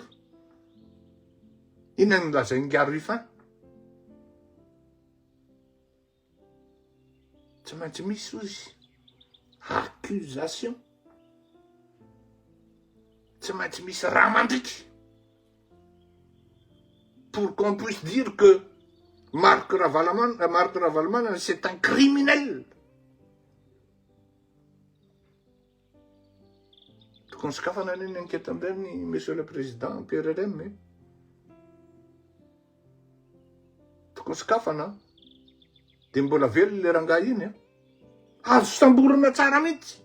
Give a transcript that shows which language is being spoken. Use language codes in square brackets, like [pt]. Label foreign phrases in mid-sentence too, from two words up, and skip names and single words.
[mg] Inona ny lazainy Garifin? Tsy maintsy misy ozy accusation. Tsy maintsy misy raha mandriky. [fr] Pour qu'on puisse dire que Marc Ravalomanana, c'est un criminel. [mg] Tokony sokafana ny enquête am'ireny, [fr] Monsieur le Président, [mg] PRRM. Tokony sokafana. De mbola velo le rangahy iny. Azo samborana tsara mihitsy.